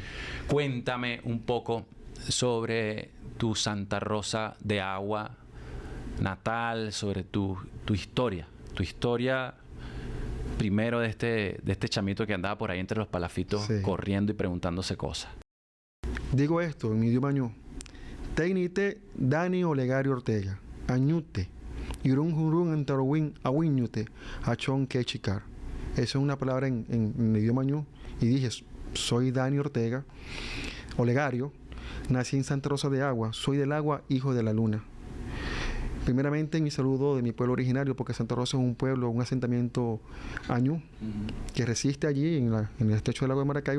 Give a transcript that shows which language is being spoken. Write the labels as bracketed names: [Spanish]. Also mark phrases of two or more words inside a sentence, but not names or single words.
[Spanish] Cuéntame un poco sobre tu Santa Rosa de Agua natal, sobre tu historia. Tu historia primero de este chamito que andaba por ahí entre los palafitos, sí, corriendo y preguntándose cosas. Digo esto en mi idioma ñu. [Paraujano] Teinite Dani Olegario Ortega. Añute. Yurun Jurun Entarowin Awiñute. Achon Kechicar. [Spanish] Esa es una palabra en el idioma ñu. Y dije, soy Dani Ortega Olegario. Nací en Santa Rosa de Agua. Soy del agua, hijo de la luna. Primeramente, mi saludo de mi pueblo originario, porque Santa Rosa es un pueblo, un asentamiento añú, que resiste allí en el estrecho del lago de Maracaibo.